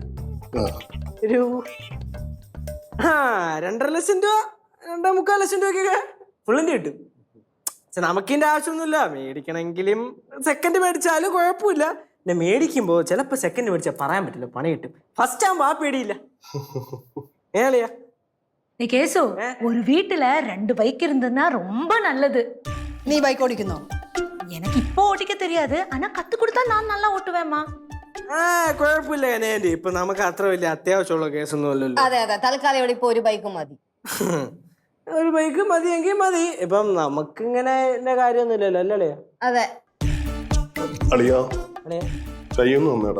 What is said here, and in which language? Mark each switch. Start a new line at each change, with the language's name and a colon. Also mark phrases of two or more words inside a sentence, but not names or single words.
Malayalam: ഒരു 2.5 ലക്ഷം രൂപ 2.25 ലക്ഷം രൂപയ്ക്കൊക്കെ ഫുള്ളിന്റെ കിട്ടും. പക്ഷെ നമുക്കിന്റെ ആവശ്യമൊന്നുമില്ല. മേടിക്കണമെങ്കിലും സെക്കൻഡ് മേടിച്ചാലും കുഴപ്പമില്ല. പിന്നെ മേടിക്കുമ്പോ ചിലപ്പോ സെക്കൻഡ് മേടിച്ചാൽ പറയാൻ പറ്റില്ല, പണി കിട്ടും. ഫസ്റ്റ് ആകുമ്പോ ആ പേടിയില്ല. ഏളിയാ
Tamil: கேசு, ஒரு வீட்டுல 2 பைக் இருந்ததுன்னா ரொம்ப நல்லது.
Malayalam: നീ ബൈക്ക് ഓടിക്കുന്നോ?
Tamil: எனக்கு இப்போ ஓட்டிக்க தெரியாது, ஆனா கத்து கொடுத்தா நான் நல்லா ஓட்டுவேம்மா.
Malayalam: കുഴപ്പമില്ല കനേന്റി. ഇപ്പൊ നമുക്ക് അത്ര വലിയ അത്യാവശ്യമുള്ള കേസൊന്നും അല്ലല്ലോ. അതെ, തൽക്കാലം ഇവിടെ ഇപ്പൊ ഒരു ബൈക്ക് മതി. ഒരു ബൈക്ക് മതിയെങ്കിൽ മതി. ഇപ്പം നമുക്കിങ്ങനെ കാര്യമൊന്നുമില്ലല്ലോ അല്ലേ? അതെ. അളിയാ, ചെയ്യുന്നു വന്നേടാ.